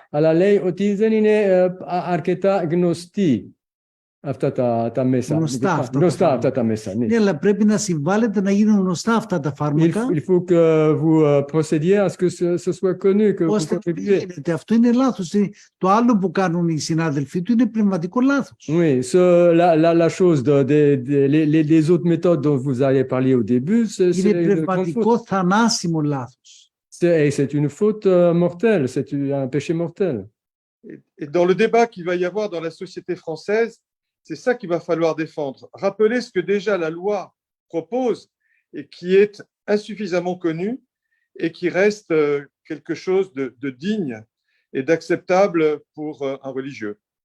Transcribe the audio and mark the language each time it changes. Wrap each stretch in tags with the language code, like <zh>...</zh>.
<el>Αλλά λέει ότι δεν είναι αρκετά γνωστοί αυτά τα μέσα. Γνωστά αυτά τα μέσα. Ναι, αλλά πρέπει να συμβάλλετε να γίνουν γνωστά αυτά τα φάρμακα.</el> <fr>Il faut que vous procédiez à ce que ce soit connu, que vous contribuez.</fr> <el>Αυτό είναι λάθος. Το άλλο που κάνουν οι συνάδελφοί του είναι πνευματικό λάθος.</el> <fr>Oui, la chose, les autres méthodes dont vous avez parlé au début, c'est</fr> <el>είναι πνευματικό θανάσιμο λάθος.</el> <fr>C'est une faute mortelle, c'est un péché mortel. Et dans le débat qu'il va y avoir dans la société française, c'est ça qu'il va falloir défendre. Rappeler ce que déjà la loi propose et qui est insuffisamment connu et qui reste quelque chose de digne et d'acceptable pour un religieux.</fr>